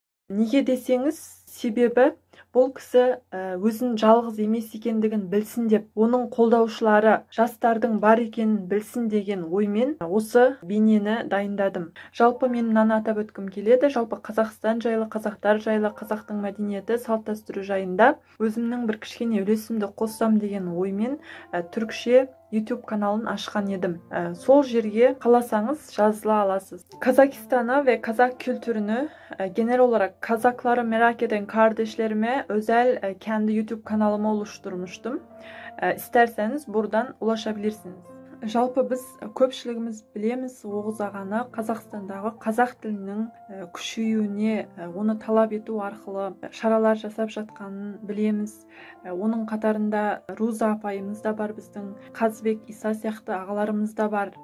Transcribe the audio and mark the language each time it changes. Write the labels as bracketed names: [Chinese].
[Kazakh] Неге десеңіз, себебі бұл кісі өзін жалғыз емес екендігін білсін деп, оның қолдаушылары жастардың бар екенін білсін деген оймен осы бейнені дайындадым. Жалпы мен мынаны атап өткім келеді. Жалпы Қазақстан жайлы, қазақтар жайлы, қазақтың мәдениеті, салт-дәстүрі жайында өзімнің бір кішкене үлесімді қоссам деген оймен түркше YouTube каналын ашқан едім. Сол жерге қаласаңыз жазыла аласыз. [Turkish] Казахстана ve Kazak kültürünü genel olarak Kazakları merak eden kardeşlerime özel kendi YouTube kanalımı oluşturmuştum. İsterseniz buradan ulaşabilirsiniz. [Kazakh] Жалпы біз көпшілігіміз білеміз, Оғыз ағаны Қазақстандағы қазақ тілінің күшеюіне, оны талап ету арқылы шаралар жасап жатқанын білеміз. Оның қатарында Руза апайымыз да бар, біздің Қазбек, Иса сияқты ағаларымыз да бар.